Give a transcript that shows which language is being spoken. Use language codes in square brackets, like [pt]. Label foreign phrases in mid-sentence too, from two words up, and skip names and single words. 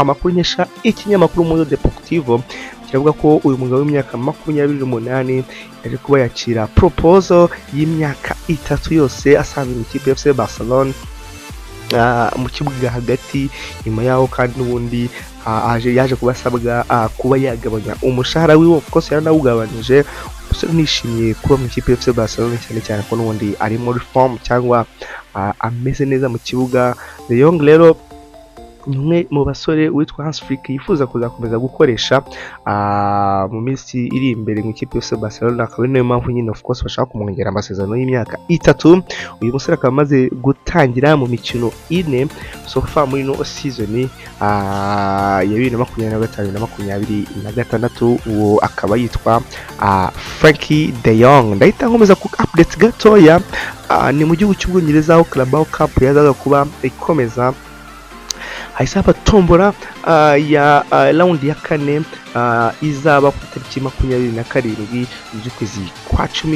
[rw] Amakuru nyesha ikinyamakuru Mundo Deportivo kiravuga ko uyu mugabo w'imyaka 28 yaje kuba yakira proposal y'imyaka 3 yose asaba mu ikipe FC Barcelona mu kibuga hagati. Nyuma yaho kandi n'ubundi yaje kubasabwa kuba yagabanya umushahara wiwe, [en] of course [rw] yaranawugabanije. Umusore nishimiye kuba mu ikipe FC Barcelona cyane ko n'ubundi ari muri form cyangwa ameze neza mu kibuga. De Jong rero umwe mu basore witwa Hans Flick yifuza kuzakomeza gukoresha mu minsi iri imbere mu ikipe yose Barcelona, akaba ari nayo mpamvu nyine [en] of course [rw] bashaka kumwongera amasezerano y'imyaka 3. uyu musore akaba amaze gutangira mu mikino 4 [en] so far [rw] muri no season ya 2025 na 2026. uwo akaba yitwa Frankie de Jong. ndahita nkomeza ku updates gatoya. Ni mu gihugu cy'Ubwongereza aho Carabao Cup yazaga kuba ikomeza, hahise haba tombora ya round ya 4 izaba ku tariki 27 z'ukwezi kwa 10.